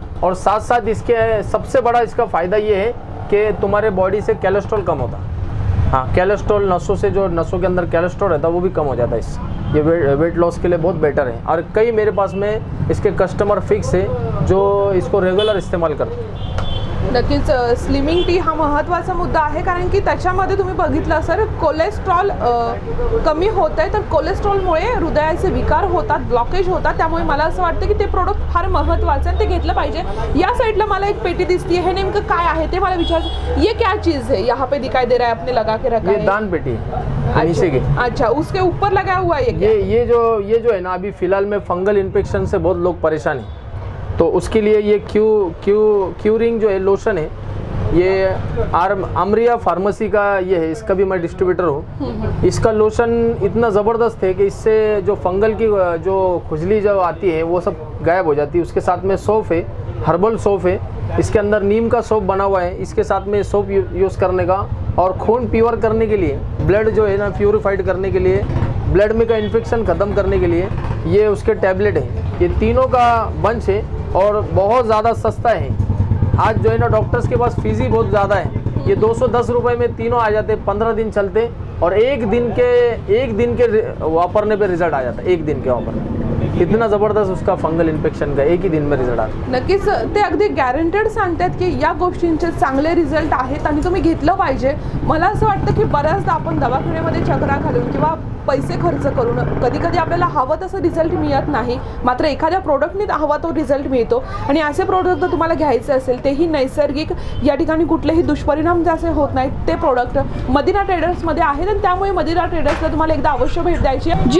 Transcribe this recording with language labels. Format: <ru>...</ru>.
<hi>और साथ साथ इसके सबसे बड़ा इसका फ़ायदा ये है कि तुम्हारे बॉडी से कोलेस्ट्रॉल कम होता। हाँ, कोलेस्ट्रॉल नसों से, जो नसों के अंदर कोलेस्ट्रॉल रहता है वो भी कम हो जाता है इससे। ये वेट लॉस के लिए बहुत बेटर है और कई मेरे पास में इसके कस्टमर फिक्स है जो इसको रेगुलर इस्तेमाल करते हैं।</hi> <mr>नक्कीच स्लिमिंग टी हा महत्त्वाचा मुद्दा आहे, कारण की त्याच्यामध्ये तुम्ही बघितलं असेल कोलेस्ट्रॉल कमी होत आहे, तर कोलेस्ट्रॉलमुळे हृदयाचे विकार होतात, ब्लॉकेज होतात। त्यामुळे मला असं वाटतं की ते प्रोडक्ट फार महत्त्वाचं आहे, ते घेतलं पाहिजे। या साइडला मला एक पेटी दिसती है, हे नेमकं काय आहे ते मला विचारायचं।</mr> <hi>ये क्या चीज़ है यहाँ पे दिखाई दे रहा है, आपने लगा के रखा ये है? दान पेटी है नीचे की। अच्छा, उसके ऊपर लगा हुआ है ये जो है ना, अभी फ़िलहाल में फंगल इन्फेक्शन से बहुत लोग परेशान हैं, तो उसके लिए ये क्यूरिंग जो है लोशन है, ये अमरिया फार्मेसी का ये है, इसका भी मैं डिस्ट्रीब्यूटर हूँ। इसका लोशन इतना ज़बरदस्त है कि इससे जो फंगल की जो खुजली जो आती है वो सब गायब हो जाती है। उसके साथ में सौंफ है, हर्बल सौंफ है, इसके अंदर नीम का सौंफ बना हुआ है। इसके साथ में सौंफ यूज़ करने का, और खून प्योर करने के लिए, ब्लड जो है ना प्योरीफाइड करने के लिए, ब्लड में का इन्फेक्शन ख़त्म करने के लिए ये उसके टैबलेट हैं। ये तीनों का बंच है और बहुत ज़्यादा सस्ता है। आज जो है ना डॉक्टर्स के पास फीस ही बहुत ज़्यादा है। ये 210 रुपये में तीनों आ जाते, 15 दिन चलते और एक दिन के वापरने पे रिजल्ट आ जाता है। एक दिन के वापरने इतना ज़बरदस्त उसका फंगल इन्फेक्शन का एक ही दिन में रिझल्ट आता।</hi> <mr>नक्कीच ते अगदी गॅरंटेड सांगतात की या गोष्टींचे चांगले रिझल्ट आहेत आणि तुम्ही घेतलं पाहिजे। मला असं वाटतं की बऱ्याचदा आपण दवाखान्यामध्ये चक्रा घालून किंवा पैसे खर्च करून कधी कधी आपल्याला हवं तसं रिझल्ट मिळत नाही, मात्र एखाद्या प्रोडक्टने हवा तो रिझल्ट मिळतो। आणि असे प्रोडक्ट जर तुम्हाला घ्यायचे असेल तेही नैसर्गिक, या ठिकाणी कुठलेही दुष्परिणाम जसे होत नाहीत, ते प्रोडक्ट मदिना ट्रेडर्समध्ये आहेत आणि त्यामुळे मदिना ट्रेडर्सला तुम्हाला एकदा अवश्य भेट द्यायची आहे।</mr>